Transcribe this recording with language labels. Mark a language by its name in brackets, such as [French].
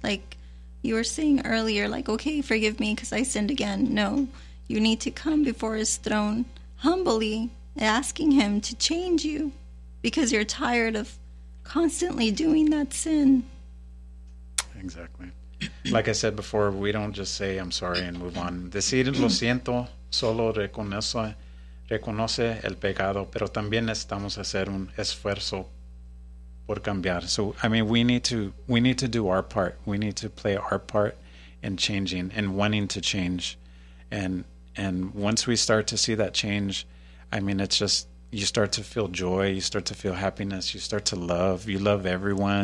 [English] Like you were saying earlier, like, okay, forgive me because I sinned again. No, you need to come before his throne humbly asking him to change you because you're tired of constantly doing that sin. Exactly. Like I said before, we don't just say, I'm sorry, and move on. [Spanish] Decir lo siento solo reconoce el pecado, pero también necesitamos hacer un esfuerzo por cambiar. [English] So, I mean, we need to do our part. We need to play our part in changing and wanting to change. And once we start to see that change, I mean, it's just, you start to feel joy, you start to feel happiness, you start to love, you love everyone.